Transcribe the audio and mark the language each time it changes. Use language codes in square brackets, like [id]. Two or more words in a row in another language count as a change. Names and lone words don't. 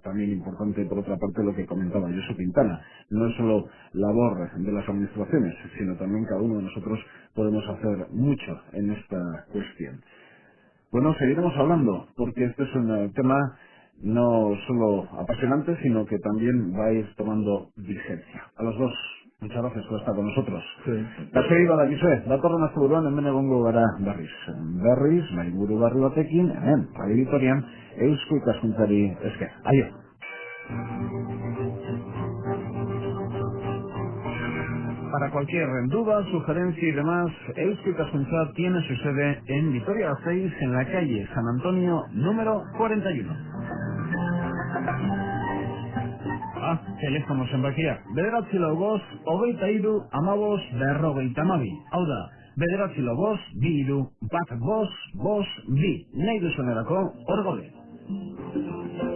[es] También importante, por otra parte, lo que comentaba Josu Quintana. No es solo labor de las administraciones, sino también cada uno de nosotros podemos hacer mucho en esta cuestión. Bueno, seguiremos hablando, porque este es un tema no solo apasionante, sino que también va a ir tomando vigencia. A los dos, muchas gracias por estar con nosotros. [eu] Kasei badakizue, datorren asteburuan hemen egongo gara berriz. Berriz, mahaiburu berri batekin, hemen, Radio Vitorian, Eusko Ikaskuntzari esker. Aio. [es] Para cualquier duda, sugerencia y demás, Eusko Ikaskuntza tiene su sede en Vitoria-Gasteiz, en la calle San Antonio, número 41. [eu] Telefono zenbakia, 9-5-23-22-12-52. Hau da, 9-5-23-22-12-52. Nahi duzunerako, hor gaude.